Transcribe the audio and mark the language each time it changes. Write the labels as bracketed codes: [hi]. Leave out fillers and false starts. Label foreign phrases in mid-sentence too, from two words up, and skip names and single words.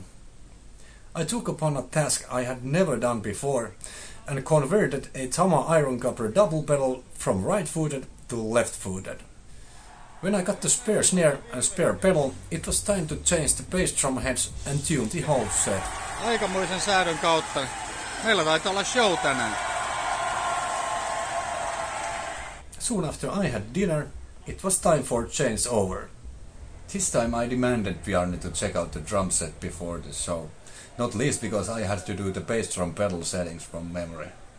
[en] I took upon a task I had never done before and converted a Tama iron copper double pedal from right-footed to left-footed. When I got the spare snare and spare pedal, it was time to change the bass drum heads and tune the whole set. [fi] Aikamoisen säädön kautta. Meillä taitaa olla show tänään. [en] Soon after I had dinner, it was time for changeover. This time I demanded Bjarne to check out the drum set before the show, not least because I had to do the bass drum pedal settings from memory.